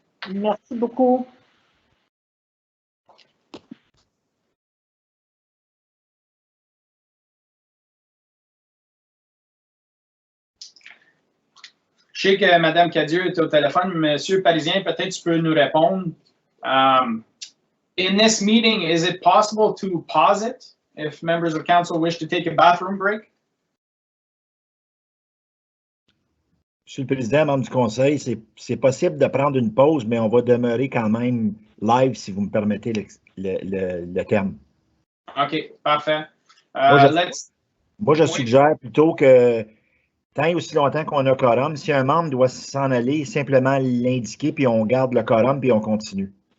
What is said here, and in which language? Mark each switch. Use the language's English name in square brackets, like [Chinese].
[French] Merci beaucoup. Je sais que Mme Cadieux est au téléphone. Monsieur Parisien, peut-être tu peux nous répondre. [English] In this meeting, is it possible to pause it if members of council wish to take a bathroom break? [French] Monsieur le Président, membre du Conseil, c'est possible de prendre une pause, mais on va demeurer quand même live, si vous me permettez le terme. OK, parfait. Moi, je suggère plutôt que tant et aussi longtemps qu'on a quorum, si un membre doit s'en aller, simplement l'indiquer, puis on garde le quorum, puis on continue.